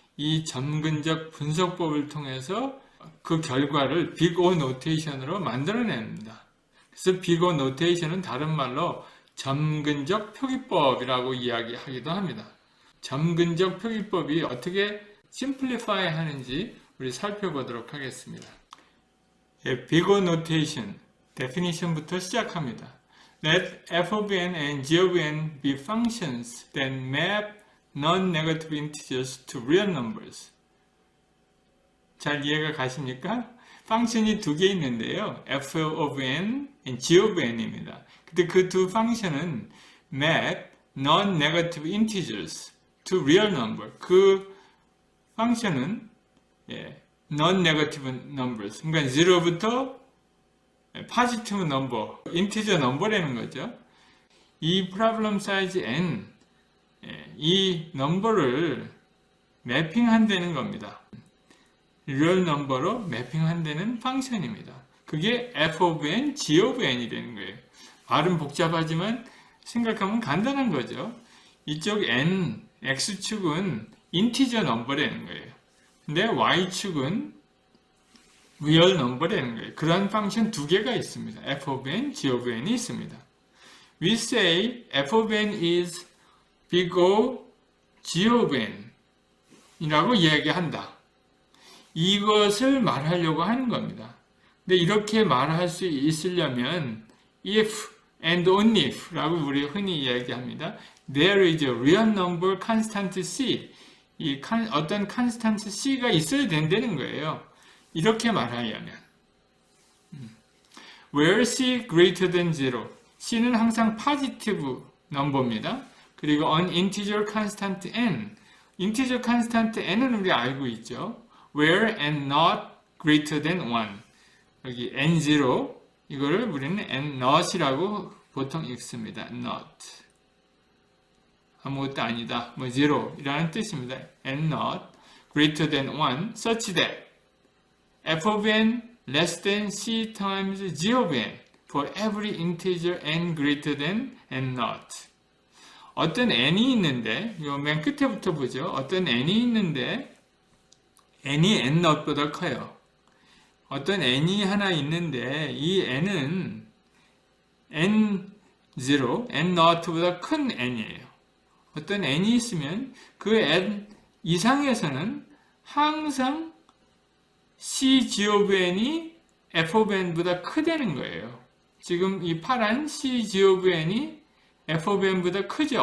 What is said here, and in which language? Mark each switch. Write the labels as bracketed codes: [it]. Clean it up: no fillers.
[ko] 이 점근적 분석법을 통해서 그 결과를 Big O Notation으로 만들어냅니다. 그래서 Big O Notation은 다른 말로 점근적 표기법이라고 이야기하기도 합니다. 점근적 표기법이 어떻게 심플리파이 하는지 우리 살펴보도록 하겠습니다. Big O Notation, definition부터 시작합니다. [en] Let f of n and g of n be functions that map non-negative integers to real numbers. [ko] 잘 이해가 가십니까? 펑션이 두 개 있는데요. f of n, g of n입니다. 근데 그 두 펑션은 [en] map non-negative integers to real number. [ko] 그 펑션은 non-negative numbers. 그러니까 0부터 positive number, integer number라는 거죠. 이 problem size n, 이 넘버를 매핑한다는 겁니다. real number로 매핑한다는 펑션입니다. 그게 f of n, g of n이 되는 거예요. 발음 복잡하지만 생각하면 간단한 거죠. 이쪽 n, x축은 integer number라는 거예요. 근데 y축은 real number라는 거예요. 그러한 펑션 두 개가 있습니다. [en] f of n, g of n이 [ko] 있습니다. [en] We say f of n is big O, g of n [ko] 이라고 이야기한다. 이것을 말하려고 하는 겁니다. 근데 이렇게 말할 수 있으려면 [en] if and only if [ko] 라고 우리 흔히 이야기합니다. [en] There is a real number constant c. [ko] 어떤 constant c가 있어야 된다는 거예요. 이렇게 말하려면 [en] where c greater than 0. [ko] c는 항상 positive number입니다. 그리고 [en] an integer constant n. [ko] integer constant n은 우리 알고 있죠. [en] where n not greater than 1. [ko] 여기 n0 이거를 우리는 n not이라고 보통 읽습니다. not. 아무것도 아니다. 0 이라는 뜻입니다. [en] n not greater than 1 such that f of n less than c times g of n for every integer n greater than n not. [ko] 어떤 n이 있는데, 요 맨 끝에부터 보죠. 어떤 n이 있는데, n이 n not보다 커요. 어떤 n이 하나 있는데, 이 n은 n0, n not보다 큰 n이에요. 어떤 n이 있으면 그 n 이상에서는 항상 c g of n이 f of n보다 크다는 거예요. 지금 이 파란 c g of n이 f of n보다 크죠.